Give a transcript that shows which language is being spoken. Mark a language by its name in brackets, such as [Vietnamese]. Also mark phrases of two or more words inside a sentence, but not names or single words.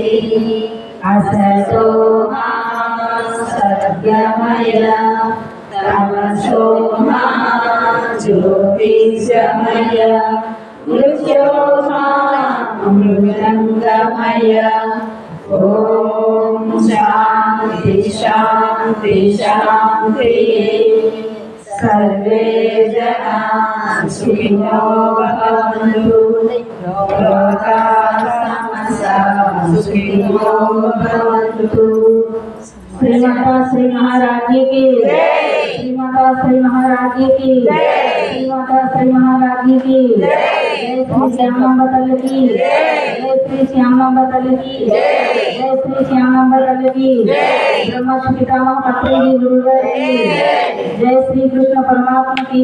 [Sanskrit] అసతో మా సద్గమయ తమసో మా జ్యోతిషమయ మృత్యో మా మృదంగమయ. ఓం శాంతి శాంతి శాంతి. సర్వే జనా సుఖినో భవంతు. లోకా సమస్తా సుఖినో భవంతు. [Hindi] श्रीमाता श्री महाराज जी की श्रीमाता श्री महाराज जी की श्रीमाता श्री महाराज जी की जय श्री श्यामांबा तल्ली की जय श्री श्यामांबा तल्ली की जय श्री श्यामांबा तल्ली की ब्रह्मा पितामह पत्री जी गुरुदेव की जय श्री कृष्ण परमात्मा की